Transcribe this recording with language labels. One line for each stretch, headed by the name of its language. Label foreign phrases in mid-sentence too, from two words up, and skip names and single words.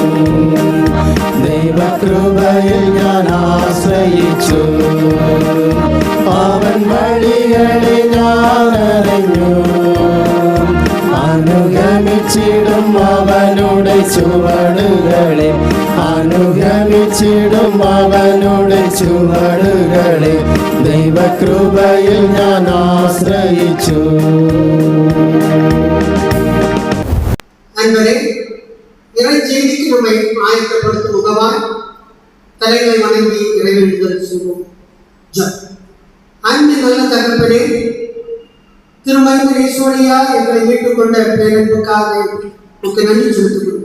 Malayalam: ദൈവകൃപയിൽ ഞാൻ ആശ്രയിച്ചു അവൻ വഴികളെ ഞാൻ അറിഞ്ഞു അനുഗമിച്ചിടും അവനുടെ ചുവടുകളെ അനുഗമിച്ചിടും അവനുടെ ചുവടുകളെ ദൈവകൃപയിൽ ഞാൻ ആശ്രയിച്ചു
Tamil: அன்பரே, இறை செய்திக்கு நம்மை ஆயத்தப்படுத்தும் முகவாய் தலைகளை வணங்கி இறைவேண்டுதல் செய்வோம். அன்பு நல்ல தகப்பனே, திருமண ஈஸ்வரியா எங்களை மீட்டுக் கொண்ட பேரன்புக்காக உங்களுக்கு நன்றி செலுத்துகிறோம்.